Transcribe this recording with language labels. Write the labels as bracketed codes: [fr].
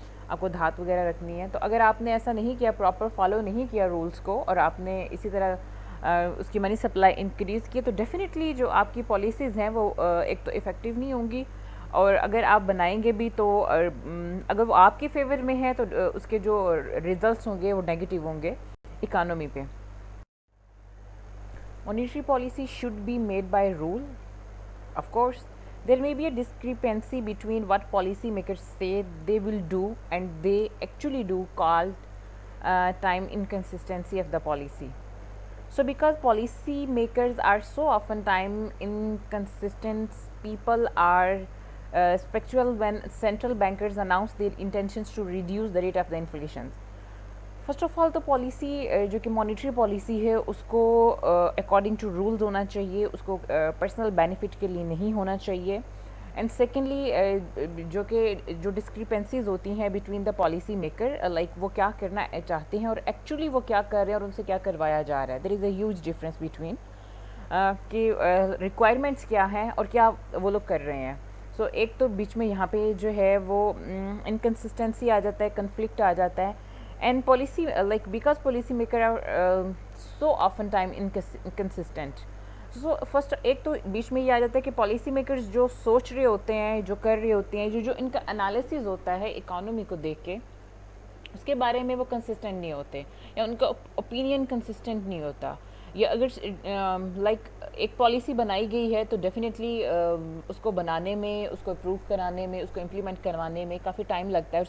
[hi] आपको धात वगैरह रखनी है, तो अगर आपने ऐसा नहीं किया, प्रॉपर फॉलो नहीं किया रूल्स को, और आपने इसी तरह उसकी मनी सप्लाई इंक्रीज़ की, तो डेफिनेटली जो आपकी पॉलिसीज़ हैं वो एक तो इफ़ेक्टिव नहीं होंगी, और अगर आप बनाएंगे भी तो अगर वो आपके फेवर में है तो उसके जो रिजल्ट्स होंगे वो नेगेटिव होंगे इकानमी पे. [en] Monetary policy should be made by rule. Of course there may be a discrepancy between what policymakers say they will do and they actually do, called time inconsistency of the policy. So because policy makers are so often time inconsistent, people are spectral when central bankers announce their intentions to reduce the rate of the inflation. [hi] First of all तो policy जो कि monetary policy है उसको according to rules होना चाहिए, उसको personal benefit के लिए नहीं होना चाहिए. एंड सेकेंडली जो डिस्क्रिपेंसीज होती हैं between the policy maker, like वो क्या करना चाहते हैं और एक्चुअली वो क्या कर रहे हैं और उनसे क्या करवाया जा रहा है, [en] there is a huge difference between [hi] कि रिक्वायरमेंट्स क्या हैं और क्या वो लोग कर रहे हैं. सो एक तो बीच में यहाँ पे जो है वो इनकन्सिस्टेंसी आ जाता है, कन्फ्लिक्ट आ जाता है. [en] And policy like because policy maker are so often time inconsistent. [hi] So first एक तो बीच में ये आ जाता है कि पॉलिसी मेकर्स जो सोच रहे होते हैं, जो कर रहे होते हैं, जो इनका एनालिसिस होता है इकोनॉमी को देख के, उसके बारे में वो कंसिस्टेंट नहीं होते, या उनका ओपिनियन कंसिस्टेंट नहीं होता. या अगर लाइक एक पॉलिसी बनाई गई है तो डेफिनेटली उसको बनाने में, उसको अप्रूव कराने में, उसको इम्प्लीमेंट करवाने में काफ़ी टाइम लगता है.